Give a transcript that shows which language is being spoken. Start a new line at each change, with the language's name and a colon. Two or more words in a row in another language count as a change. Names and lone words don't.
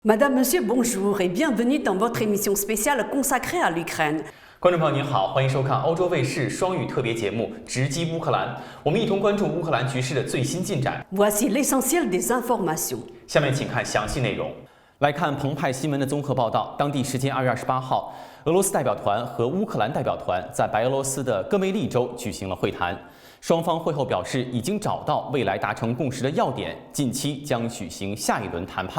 French: Madame, Monsieur, bonjour et bienvenue dans votre émission spéciale consacrée à l'Ukraine。
Chinese: 观众朋友您好，欢迎收看欧洲卫视双语特别节目《直击乌克兰》，我们一同关注乌克兰局势的最新进展。
French: Voici l'essentiel des informations。
Chinese: 下面请看详细内容。来看澎湃新闻的综合报道，当地时间2月28号，俄罗斯代表团和乌克兰代表团在白俄罗斯的戈梅利州举行了会谈。双方会后表示，已经找到未来达成共识的要点，近期将举行下一轮谈判。